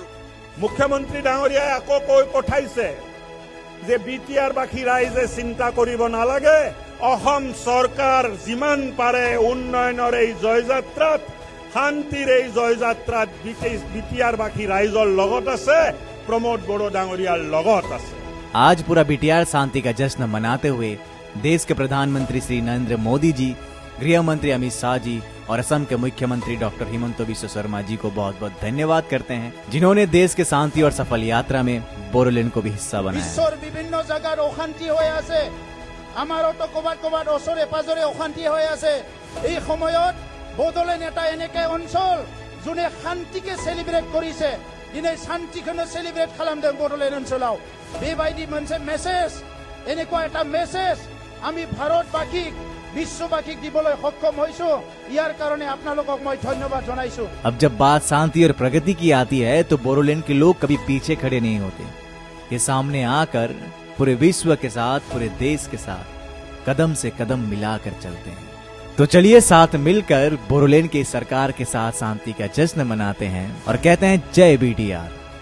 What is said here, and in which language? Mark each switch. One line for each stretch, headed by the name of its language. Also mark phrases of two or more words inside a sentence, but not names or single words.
Assamese: মুখ্যমন্ত্ৰী ডাঙৰীয়াই আকৌ কৈ পঠাইছে যে বিটিআৰবাসী ৰাইজে চিন্তা কৰিব নালাগে, অসম চৰকাৰ যিমান পাৰে উন্নয়নৰ এই জয়যাত্ৰাত শান্তিৰ এই জয়যাত্ৰাত বিটিআৰবাসী ৰাইজৰ লগত আছে, প্ৰমোদ বড়ো ডাঙৰীয়াৰ লগত আছে।
Hindi: आज पूरा बीटीआर शांति का जश्न मनाते हुए देश के प्रधानमंत्री श्री नरेंद्र मोदी जी, गृह मंत्री अमित शाह जी और असम के मुख्यमंत्री डॉक्टर हिमंत बिस्वा शर्मा जी को बहुत बहुत धन्यवाद करते हैं जिन्होंने देश के शांति और सफल यात्रा में बोडोलैंड को भी हिस्सा बनाया।
Assamese: বিশ্বৰ বিভিন্ন জগহ অশান্তি হৈ আছে, আমাৰতো কবাত ওচৰে পাজৰে অশান্তি হৈ আছে। এই সময়ত बोडोलैंड এটা এনেকে অঞ্চল যোনে শান্তিকে সেলিব্রেট কৰিছে।
Bodo: दिनै शान्तिखौनो सेलिब्रेट खालामदों बोडोलैंड ओनसोलाव। बेबायदि मोनसे मेसेज
Assamese: এনেকুৱা এটা মেसेज আমি ভাৰতবাসীক বিশ্ববাসীক দিবলৈ সক্ষম হৈছো। ইয়াৰ কাৰণে আপোনালোকক মই ধন্যবাদ জনাইছো।
Hindi: अब जब बात शांति और प्रगति की आती है तो बोडोलैंड के लोग कभी पीछे खड़े नहीं होते। ये सामने आकर पूरे विश्व के साथ, पूरे देश के साथ कदम से कदम मिलाकर चलते हैं। तो चलिए साथ मिलकर बोडोलैंड की सरकार के साथ शांति का जश्न मनाते हैं और कहते हैं जय बीटीआर।